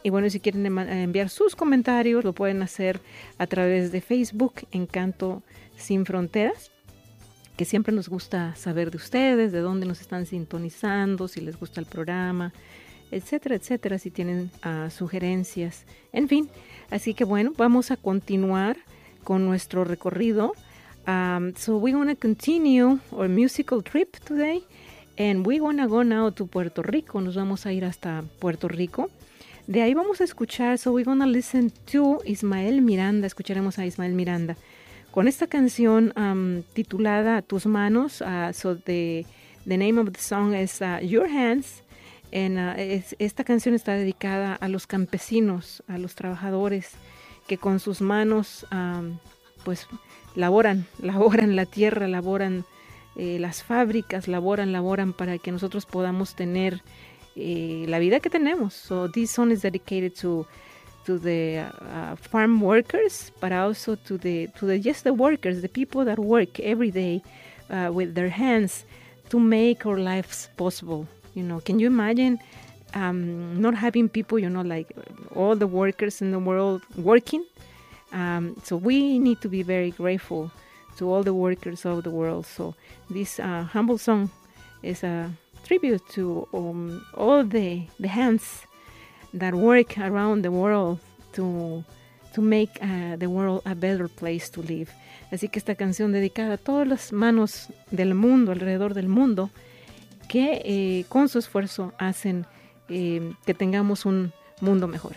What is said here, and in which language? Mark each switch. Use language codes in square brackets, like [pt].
[es] Y bueno, si quieren enviar sus comentarios, lo pueden hacer a través de Facebook en Canto Sin Fronteras. Que siempre nos gusta saber de ustedes, de dónde nos están sintonizando, si les gusta el programa, etcétera, etcétera, si tienen sugerencias. En fin, así que bueno, vamos a continuar con nuestro recorrido. [en] So we're going to continue our musical trip today, and we're going to go now to Puerto Rico. [es] Nos vamos a ir hasta Puerto Rico. De ahí vamos a escuchar, [en] so we're going to listen to Ismael Miranda, [es] escucharemos a Ismael Miranda con esta canción titulada Tus Manos. [en] So the name of the song is Your Hands. [es] And esta canción está dedicada a los campesinos, a los trabajadores, que con sus manos pues laboran la tierra, laboran las fábricas, laboran para que nosotros podamos tener la vida que tenemos. [en] So this song is dedicated to the farm workers, but also to the workers, the people that work every day with their hands to make our lives possible. You know, can you imagine not having people, you know, like all the workers in the world working? So we need to be very grateful to all the workers of the world. So this humble song is a tribute to all the hands that work around the world to make the world a better place to live. [es] Así que esta canción dedicada a todas las manos del mundo, alrededor del mundo, que con su esfuerzo hacen que tengamos un mundo mejor.